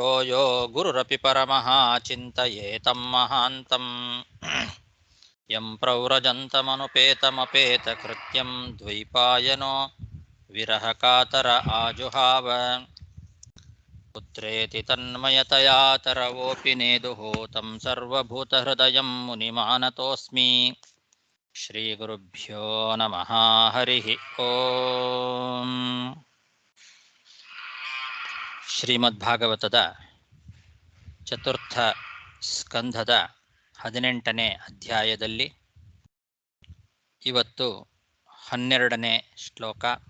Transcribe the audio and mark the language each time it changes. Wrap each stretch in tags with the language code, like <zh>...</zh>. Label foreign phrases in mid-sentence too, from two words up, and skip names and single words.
<sa>ಯೋ ಗುರುರಪಿ ಪರಮಃ ಚಿಂತಯೇತಂ ಮಹಾಂತಂ ಯಂ ಪ್ರವ್ರಜन्तಮನುಪೇತಮಪೇತಕೃತ್ಯಂ ದ್ವೈಪಾಯನೋ ವಿರಹಕಾತರ ಆಜುಹಾವ ಪುತ್ರೇತಿ ತನ್ಮಯತಯಾ ತರವೋಪಿ ನೇದುಃ तं ಸರ್ವಭೂತಹೃದಯಂ ಮುನಿಮಾನತೋಸ್ಮಿ ಶ್ರೀಗುರುಭ್ಯೋ ನಮಃ ಹರಿಃ ಓಂ.</sa> <kn>ಶ್ರೀಮದ್ಭಾಗವತದ ಚತುರ್ಥ ಸ್ಕಂಧದ 18ನೇ ಅಧ್ಯಾಯದಲ್ಲಿ ಇವತ್ತು 12ನೇ ಶ್ಲೋಕ.</kn>